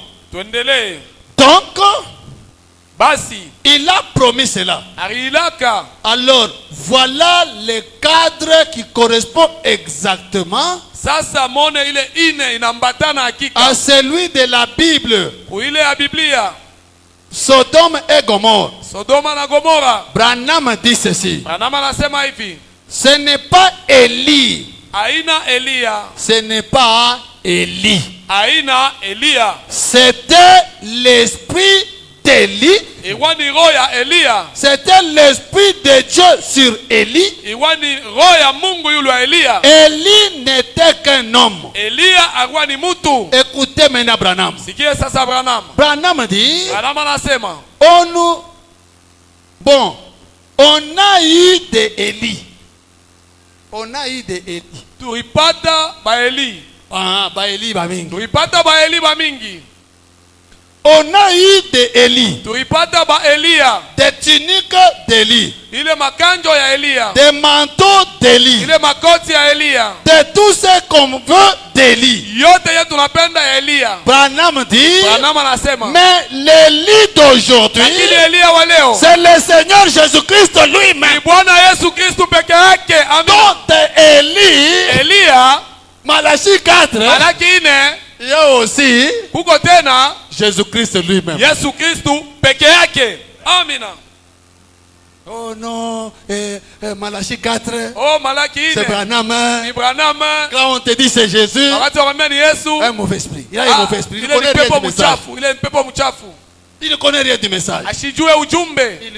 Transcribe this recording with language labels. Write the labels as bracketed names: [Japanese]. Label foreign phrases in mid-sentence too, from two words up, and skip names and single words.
[French] Donc, il a promis cela. Alors, voilà le cadre qui correspond exactement à celui de la Bible. Sodome et Gomorre. [Swahili] Sodoma na Gomora. [French] Branham dit ceci. [Swahili] Branham anasema hivi. [French] Ce n'est pas Élie. [Swahili] Aina Elia. [French] Ce n'est pas Élie. [Swahili] Aina Elia. [French] C'était l'esprit d'Élie. [Swahili] Iwani roya Elia. [French] C'était l'esprit de Dieu sur Élie. [Swahili] Iwani roya Mungu yule wa Elia. [French] Élie n'était qu'un homme. [Swahili] Elia agwani mutu. [French] Écoutez maintenant Branham. [Swahili] Sikie sasa Branham. [French] Branham dit. [Swahili] Branham anasema. [French] On a eu de Élie. On a eu de Élie. [Swahili] Tuipata ba Eli. Ba Élie ba mingi. Tuipata ba Eli ba mingi. [French] On a eu de Élie. [Swahili] Tuipata ba Elia. [French] Des tuniques d'Élie. [Swahili] Ile makanjo ya Elia. [French] Des manteaux d'Élie. [Swahili] Ile makoti ya Elia. [French] De tout ce qu'on veut d'Élie. [Swahili] Yote yetu tunapenda ya Elia. [French] Branham dit. [Swahili] Branham anasema. [French] Mais l'Élie d'aujourd'hui. C'est le Seigneur Jésus-Christ lui-même. [Swahili] Ni Bwana Yesu Kristo peke yake. Amen. [French] Donc Élie. Elia. Malachie 4. Malaki 4. Il y a aussi. [Swahili] Kuko tena. [French] Jésus-Christ lui-même. [Swahili] Yesu Kristo peke yake. Amina. [French] Oh non, Malachie 4. Oh, Malaki 4. C'est Branham. [Swahili] Ni Branham. [French] Quand on te dit c'est Jésus, un mauvais esprit. Il a un mauvais esprit. Il connaît rien du message. Il ne connaît rien du message. Il